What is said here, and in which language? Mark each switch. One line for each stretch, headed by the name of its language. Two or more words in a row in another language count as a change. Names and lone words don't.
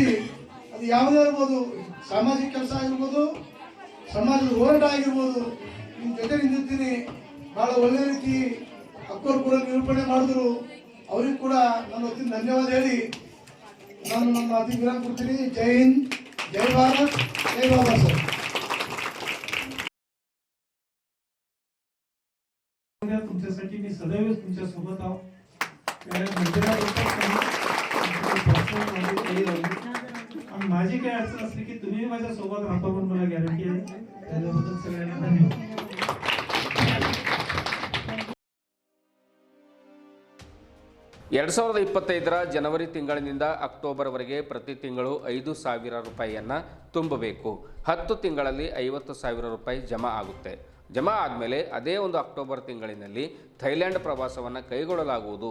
Kannada: ಅದು ಯಾವುದೇ ಇರ್ಬೋದು, ಸಾಮಾಜಿಕ ಕೆಲಸ ಆಗಿರ್ಬೋದು, ಸಮಾಜದ ಹೋರಾಟ ಆಗಿರ್ಬೋದು, ನಿಮ್ಮ ಜೊತೆ ನಿಂತಿರ್ತೀನಿ. ಭಾಳ ಒಳ್ಳೆ ರೀತಿ ಅಕ್ಕೋರು ಕೂಡ ನಿರೂಪಣೆ ಮಾಡಿದ್ರು. ಅವ್ರಿಗೆ ಕೂಡ ನನ್ನ ಹೊತ್ತಿನ ಧನ್ಯವಾದ ಹೇಳಿ ನಾನು ನನ್ನ ಮಾತಿಗೆ ವಿರಾಮ ಕೊಡ್ತೀನಿ.
Hindi: जय हिंद, जय भारत, जय बाबा साहेब.
Marathi: तुमच्यासाठी मी सदैव तुमच्या सोबत आहो. आणि माझी काय अडचण असली की तुम्ही माझ्या सोबत राहतो पण मला गॅरंटी आहे. त्याच्याबद्दल सगळ्यांना धन्यवाद.
Kannada: 2025ರ ಜನವರಿ ತಿಂಗಳಿನಿಂದ ಅಕ್ಟೋಬರ್ವರೆಗೆ ಪ್ರತಿ ತಿಂಗಳು 5,000 ರೂಪಾಯಿಯನ್ನು ತುಂಬಬೇಕು. 10 ತಿಂಗಳಲ್ಲಿ 50,000 ರೂಪಾಯಿ ಜಮಾ ಆಗುತ್ತೆ. ಜಮಾ ಆದಮೇಲೆ ಅದೇ ಒಂದು ಅಕ್ಟೋಬರ್ ತಿಂಗಳಿನಲ್ಲಿ ಥೈಲ್ಯಾಂಡ್ ಪ್ರವಾಸವನ್ನು ಕೈಗೊಳ್ಳಲಾಗುವುದು.